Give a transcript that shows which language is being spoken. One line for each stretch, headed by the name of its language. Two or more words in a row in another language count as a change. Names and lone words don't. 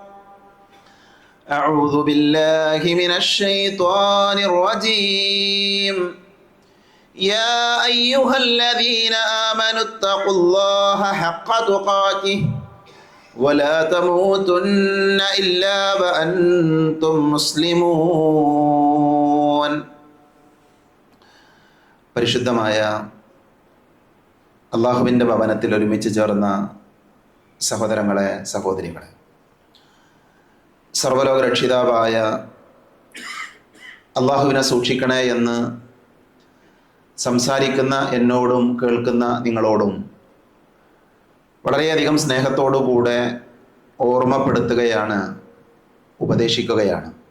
Arabic: أعوذ بالله من الشيطان الرجيم يا أيها الذين آمنوا اتقوا الله حق تقاته ولا تموتن إلا وأنتم مسلمون
Malayalam: പരിശുദ്ധമായ അള്ളാഹുവിൻ്റെ ഭവനത്തിൽ ഒരുമിച്ച് ചേർന്ന സഹോദരങ്ങളെ സഹോദരികളെ, സർവ്വലോക രക്ഷിതാവായ അള്ളാഹുവിനെ സൂക്ഷിക്കണേ എന്ന് സംസാരിക്കുന്ന എന്നോടും കേൾക്കുന്ന നിങ്ങളോടും വളരെയധികം സ്നേഹത്തോടുകൂടെ ഓർമ്മപ്പെടുത്തുകയാണ്, ഉപദേശിക്കുകയാണ്.